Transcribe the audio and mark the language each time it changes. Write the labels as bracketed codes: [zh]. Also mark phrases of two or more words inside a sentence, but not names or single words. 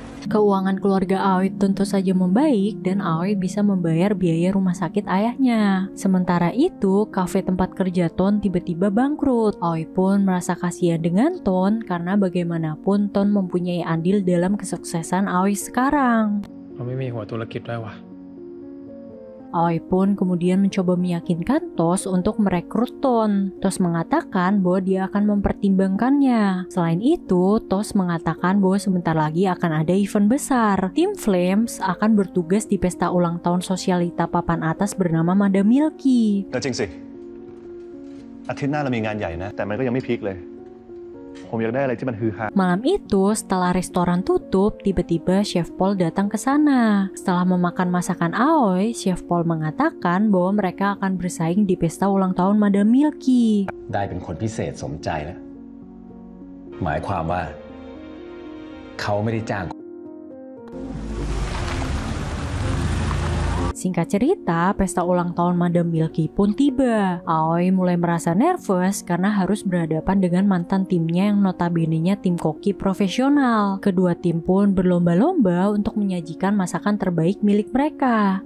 [id] Keuangan keluarga Aoi tentu saja membaik dan Aoi bisa membayar biaya rumah sakit ayahnya. Sementara itu, kafe tempat kerja Ton tiba-tiba bangkrut. Aoi pun merasa kasihan dengan Ton karena bagaimanapun Ton mempunyai andil dalam kesuksesan Aoi sekarang. [th] เราไม่มีหัวธุรกิจด้วยวะ [id] Aoi pun kemudian mencoba meyakinkan Tos untuk merekrut Ton. Tos mengatakan bahwa dia akan mempertimbangkannya. Selain itu, Tos mengatakan bahwa sebentar lagi akan ada event besar. Tim Flames akan bertugas di pesta ulang tahun sosialita papan atas bernama Madam Milky. [th] ก็จริงสิ อาทิตย์หน้าเรามีงานใหญ่นะ แต่มันก็ยังไม่พีคเลย ผมอยากได้อะไรที่มันฮือฮา [id] Malam itu, setelah restoran tutup, tiba-tiba Chef Paul datang ke sana. Setelah memakan masakan Aoi, Chef Paul mengatakan bahwa mereka akan bersaing di pesta ulang tahun Madam Milky. [th] ได้เป็นคนพิเศษสมใจแล้ว หมายความว่า เขาไม่ได้จ้าง [id] Singkat cerita, pesta ulang tahun Madam Milky pun tiba. Aoi mulai merasa nervous karena harus berhadapan dengan mantan timnya yang notabene-nya tim koki profesional. Kedua tim pun berlomba-lomba untuk menyajikan masakan terbaik milik mereka.